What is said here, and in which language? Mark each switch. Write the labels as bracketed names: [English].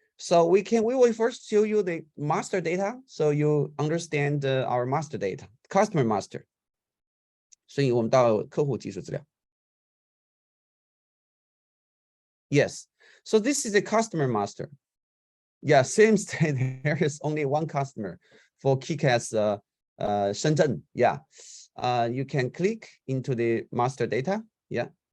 [English] So we will first show you the master data, so you understand our master data, customer master. [Chinese] 所以我们到客户基础资料。 [English] Yes. So this is a customer master. Yeah, seems that there is only one customer for KiCas Shenzhen. Yeah. You can click into the master data. Yeah.